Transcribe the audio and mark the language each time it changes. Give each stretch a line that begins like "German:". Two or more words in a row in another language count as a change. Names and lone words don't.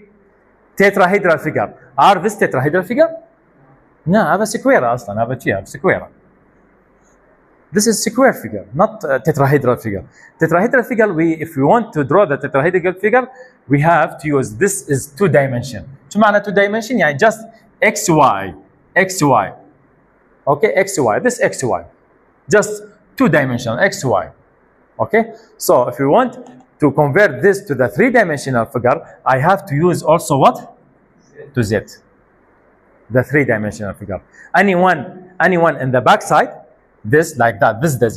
English: Tetrahedral figure. Are this tetrahedral figure? No, I have a square أصلاً. I have a square. This is square figure, not tetrahedral figure. Tetrahedral figure, if we want to draw the tetrahedral figure, we have to use, this is 2 dimension.
Arabic: شو معنى
English: 2 dimension? يعني just xy, xy. Okay, xy, this xy. Just 2 dimensional, xy. Okay, so if you want to convert this to the 3-dimensional figure, I have to use also what? To z. The 3-dimensional figure. Anyone in the back side, this like that, this is the z.